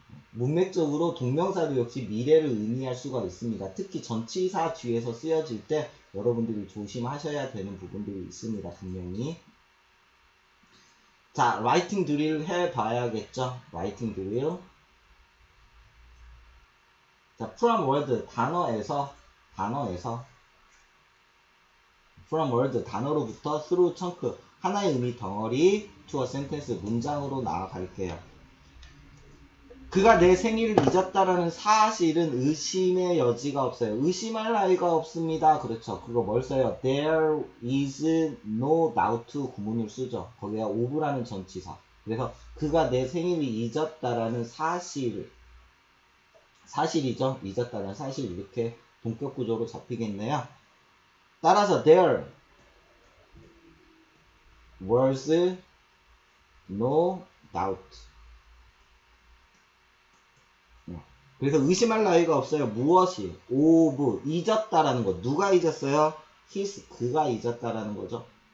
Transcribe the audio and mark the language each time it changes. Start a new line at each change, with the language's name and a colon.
Korean: 문맥적으로 동명사도 역시 미래를 의미할 수가 있습니다. 특히 전치사 뒤에서 쓰여질 때 여러분들이 조심하셔야 되는 부분들이 있습니다. 분명히. 자, 라이팅 드릴 해봐야겠죠. 라이팅 드릴. 자,
English: from word
Korean: 단어에서 from word 단어로부터
English: through chunk
Korean: 하나의 의미 덩어리
English: to a sentence
Korean: 문장으로 나아갈게요. 그가 내 생일을 잊었다라는 사실은 의심의 여지가 없어요. 의심할 나위가 없습니다. 그렇죠. 그거 뭘 써요?
English: There is no doubt
Korean: 구문을 쓰죠. 거기에 of라는 전치사. 그래서 그가 내 생일을 잊었다라는 사실이죠. 잊었다라는 사실 이렇게 동격 구조로 잡히겠네요. 따라서
English: there was no doubt.
Korean: 그래서 의심할 나위가 없어요. 무엇이? of 잊었다라는 거. 누가 잊었어요? his 그가 잊었다라는 거죠.